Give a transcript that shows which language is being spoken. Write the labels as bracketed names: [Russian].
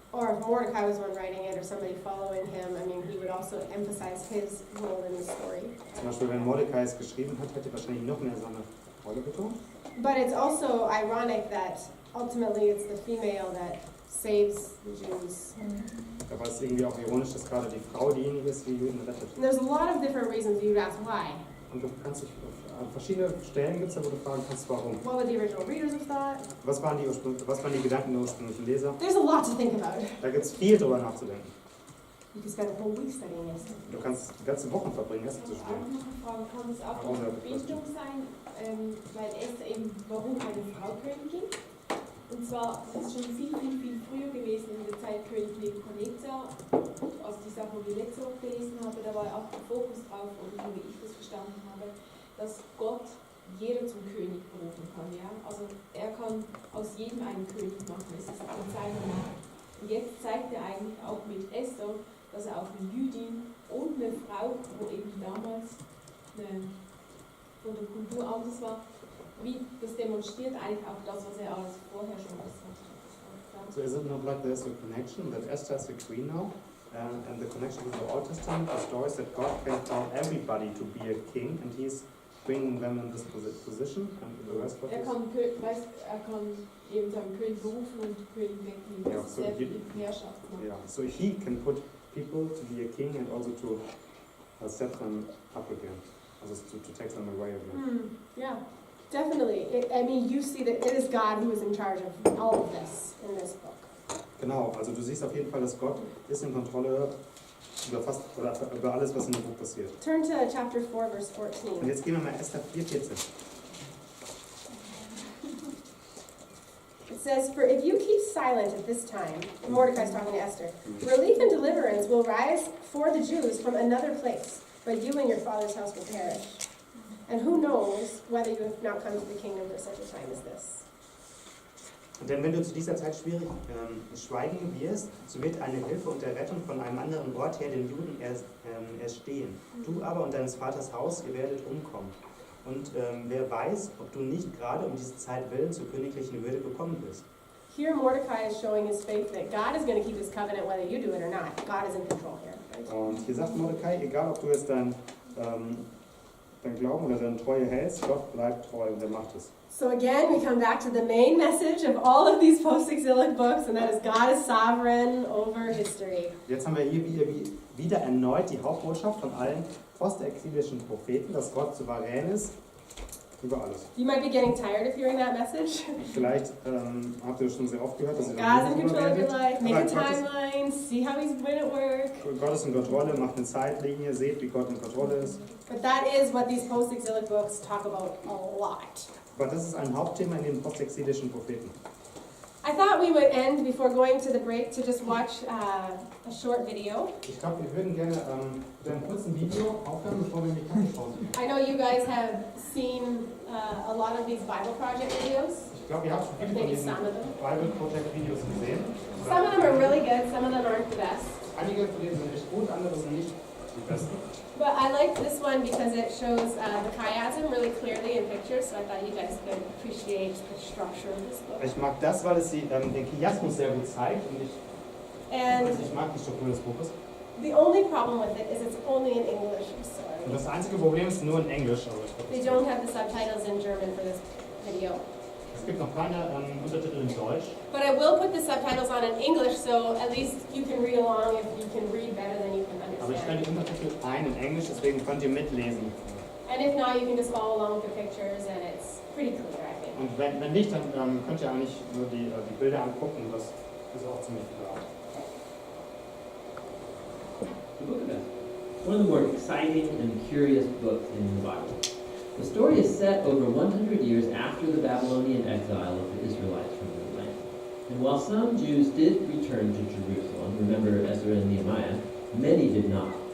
[English] Or if Mordecai was one writing it or somebody following him, I mean, he would also emphasize his role in the story. [German] Zum Beispiel, wenn Mordecai es geschrieben hat, hätte wahrscheinlich noch mehr seine Rolle betont. [English] But it's also ironic that ultimately it's the female that saves the Jews. [German] Da war es irgendwie auch ironisch, dass gerade die Frau diejenige ist, die Juden rettet. [English] And there's a lot of different reasons you'd ask why. [German] Und du kannst dich an verschiedene Stellen gibt es, wo du fragen kannst, warum. [English] What would the original readers have thought? [German] Was waren die Gedanken der ursprünglichen Leser? [English] There's a lot to think about. [German] Da gibt es viel drüber nachzudenken. [English] You could spend a whole week studying this. [German] Du kannst die ganze Woche verbringen, Esther zu Ich habe studieren. auch noch eine Frage, kann es auch eine Verbindung sein, weil Esther eben, warum eine Frau Königin? Und zwar, das ist schon viel früher gewesen, in der Zeit König Nebuchadnezzar, also die Sache, die ich letzte Woche gelesen habe, da war auch der Fokus drauf, oder so wie ich das verstanden habe, dass Gott jeder zum König berufen kann. Ja? Also er kann aus jedem einen König machen, es ist in seiner Macht. Und jetzt zeigt er eigentlich auch mit Esther, dass er auch eine Jüdin und eine Frau, wo eben damals von der Kultur anders war, wie das demonstriert eigentlich auch das, was er alles vorher schon gesagt hat. [English] So is it not like there's a connection that Esther is the queen now, and the connection with the Old Testament, the stories that God can call everybody to be a king, and He's bringing them in this position, and the rest of [German] Er kann eben seinen König berufen und König wegnehmen. Ja, Das ist [English] so [German] sehr [English] he- [German] viel Herrschaft. Ne? [English] Yeah, so He can put people to be a king and also to set them up again, also to take them away again. Yeah, definitely. I mean, you see that it is God who is in charge of all of this in this book. [German] Genau, also du siehst auf jeden Fall, dass Gott ist in Kontrolle über alles, was in dem Buch passiert. [English] Turn to chapter 4, verse [German] Und [English] 14. [German] jetzt gehen wir mal Esther 4,14. [English] It says, "For if you keep silent at this time," Mordecai's talking to Esther, "relief and deliverance will rise for the Jews from another place, but you and your father's house will perish. And who knows whether you have not come to the kingdom for such a time as this." [German] Denn wenn du zu dieser Zeit schweigen wirst, so wird eine Hilfe und Errettung von einem anderen Ort her den Juden erstehen. Du aber und deines Vaters Haus, ihr werdet umkommen. Und wer weiß, ob du nicht gerade um diese Zeit willen zur königlichen Würde gekommen bist. [English] Here Mordecai is showing his faith that God is going to keep his covenant whether you do it or not. God is in control here. Right? [German] Und hier sagt Mordecai, egal ob du jetzt dein Glauben oder deine Treue hältst, Gott bleibt treu und er macht es. [English] So again, we come back to the main message of all of these post-exilic books, and that is God is sovereign over history. [German] Jetzt haben wir hier wieder erneut die Hauptbotschaft von allen postexilischen Propheten, dass Gott souverän ist über alles. [English] You might be getting tired of hearing that message. [German] Vielleicht habt ihr schon sehr oft gehört, dass ihr [English] God's in control of your [German] souverän [English] life. Make a [German] Aber [English] timeline. See how he's been at work. [German] Gott ist in Kontrolle, macht eine Zeitlinie, seht, wie Gott in Kontrolle ist. [English] But that is what these post-exilic books talk about a lot. [German] Aber das ist ein Hauptthema in den postexilischen Propheten. [English] I thought we would end before going to the break to just watch a short video. [German] Ich glaube, wir würden gerne mit einem kurzen Video aufhören, bevor wir in die Kaffeepause gehen. [English] I know you guys have seen a lot of these Bible Project videos. [German] Ich glaube, ihr habt schon viele von [English] Maybe [German] diesen [English] some of them. [German] Bible Project Videos gesehen. [English] Some of them are really good, some of them aren't the best. [German] Einige von denen sind echt gut, andere sind nicht die besten. [English] But I like this one because it shows the chiasm really clearly in pictures, so I thought you guys could appreciate the structure of this book. [German] Ich mag das, weil es den Chiasmus sehr gut zeigt und ich [English] And [German] mag die Struktur des Buches. [English] the only problem with it is it's only in English, I'm [German] Und [English] sorry. [German] das einzige Problem ist nur in Englisch. Aber [English] They don't have the subtitles in German for this video. [German] es gibt noch keine Untertitel in Deutsch. [English] But I will put the subtitles on in English so at least you can read along if you can read better than you can [German] Aber ich stelle [English] understand. [German] die Untertitel ein in Englisch, deswegen könnt ihr mitlesen. And if not, you can just follow along with the pictures and it's pretty clear, I think. Und wenn nicht, dann könnt ihr eigentlich nur die Bilder angucken. Das ist auch ziemlich klar. [English] The Book of Esther, one of the more exciting and curious books in the Bible. The story is set over 100 years after the Babylonian exile of the Israelites from their land. And while some Jews did return to Jerusalem, remember Ezra and Nehemiah, many did not.